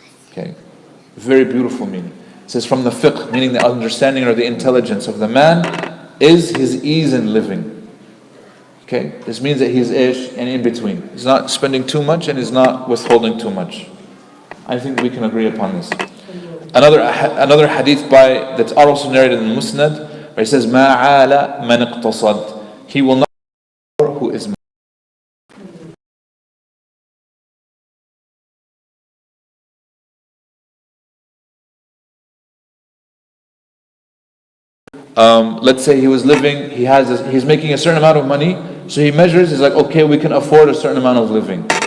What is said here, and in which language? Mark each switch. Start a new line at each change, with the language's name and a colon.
English: Okay, very beautiful meaning. It says from the fiqh, meaning the understanding or the intelligence of the man, is his ease in living. Okay, this means that he's ish and in between. He's not spending too much and he's not withholding too much. I think we can agree upon this. Another hadith that's also narrated in Musnad, Where he says,
Arabic: مَا عَالَ مَنْ اقْتَصَدْ.
English: He will not who is let's say he was living, he's making a certain amount of money, so he measures, he's like, okay, we can afford a certain amount of living.